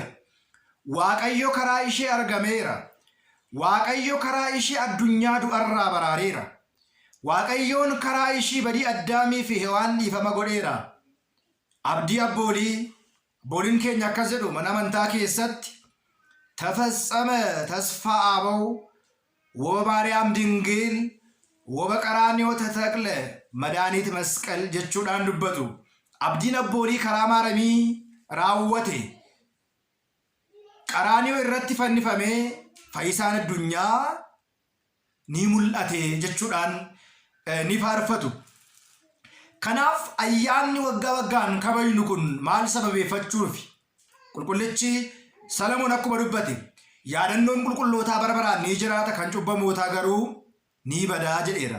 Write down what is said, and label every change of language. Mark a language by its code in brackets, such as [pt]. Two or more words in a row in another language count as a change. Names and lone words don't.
[om] Waaqayyo karaa ishee argameera. Waaqayyo karaa ishee addunyaa du'arraa baraareera. Waaqayyoon karaa ishii badii Addaamii fi Hewaan dhiifama godheera. Abdii abbooliin keenya akkas jedhu mana amantaa keessatti [gez] ተፈጸመ ተስፋ አበው ወማርያም ድንግል ወበቀራንዮ ተተክለ መድኃኒት መስቀል [om] jechuudhaan dubbatu. Abdiin abboolii karaa maaramii raawwate qaraaniyoo irratti fannifamee fayyisaan addunyaa ni mul'ate jechuudhaan ni faarfatu. Kanaaf ayyaanni waggaa waggaan kabajnu kun maal sababeeffachuufi qulqullichi Salamoon akkuma dubbate yaadannoon qulqullootaa bara baraan ni jiraata kan cubbamootaa garuu ni badaa jedheera.